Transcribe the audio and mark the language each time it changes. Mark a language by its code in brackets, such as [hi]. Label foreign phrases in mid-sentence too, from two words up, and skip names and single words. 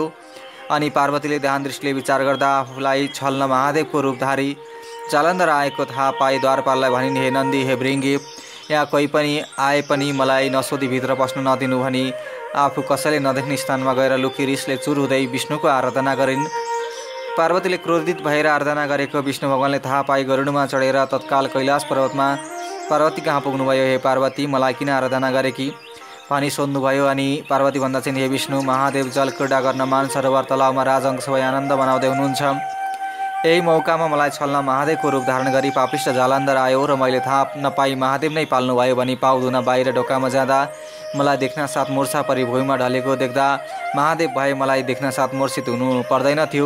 [ne] अनि पार्वतीले ध्यान दृष्टिले विचार गर्दा आफूलाई छल्न महादेवको रूपधारी जालन्धर आएको थाहा पाई द्वारपाललाई भनिन्, हे नन्दी, हे भृङ्गी, यहाँ कोही पनि आए पनि मलाई नसोधी भित्र पस्न नदिनु भनी आफू कसैले नदेख्ने स्थानमा गएर लुकी रिसले चुर हुँदै विष्णुको आराधना गरिन्। पार्वतीले क्रोधित भएर आराधना गरेको विष्णु भगवानले थाहा पाई गरुडमा चढेर तत्काल कैलाश पर्वतमा पार्वती कहाँ पुग्नुभयो हे पार्वती, मलाई किन आराधना गरेकी भनी सोध्नुभयो। अनि पार्वती भन्दछन्, हे विष्णु, महादेव जल क्रीडा गर्न मानसरोवर तलाउमा राजहंस भई आनन्द मनाउँदै हुनुहुन्छ। यही मौकामा मलाई छल्न महादेवको रूप धारण गरी पापिष्ट जालन्धर आयो र मैले थाहा नपाई महादेव नै पाल्नुभयो भनी पाउ धुन बाहिर ढोकामा जाँदा मलाई देख्न साथ मूर्छा परि भुइँमा ढलेको देख्दा महादेव भए मलाई देख्न साथ मूर्छित हुनु पर्दैन थियो।